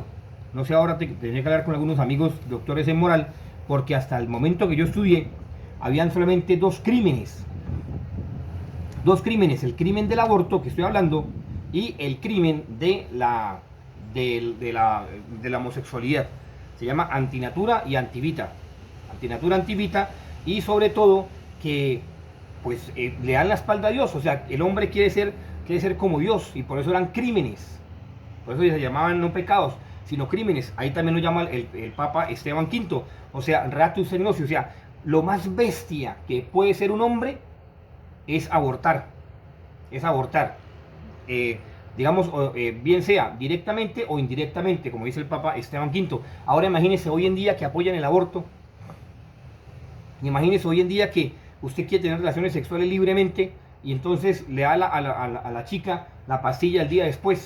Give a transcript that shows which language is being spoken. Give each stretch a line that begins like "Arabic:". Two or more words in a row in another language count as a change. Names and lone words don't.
Spanish: No sé, ahora tenía que hablar con algunos amigos doctores en moral, porque hasta el momento que yo estudié, habían solamente dos crímenes. Dos crímenes, el crimen del aborto que estoy hablando y el crimen de la homosexualidad. Se llama antinatura y antivita. Antinatura, antivita, y sobre todo que pues le dan la espalda a Dios. O sea, el hombre quiere ser como Dios, y por eso eran crímenes. Por eso se llamaban no pecados, sino crímenes. Ahí también lo llama el Papa Esteban V. O sea,
Latin: ratus et nocius.
Spanish: O sea, lo más bestia que puede ser un hombre es abortar. Es abortar. Digamos, bien sea directamente o indirectamente, como dice el Papa Esteban V. Ahora imagínese hoy en día que apoyan el aborto. Imagínese hoy en día que usted quiere tener relaciones sexuales libremente y entonces le da a la chica la pastilla el día después.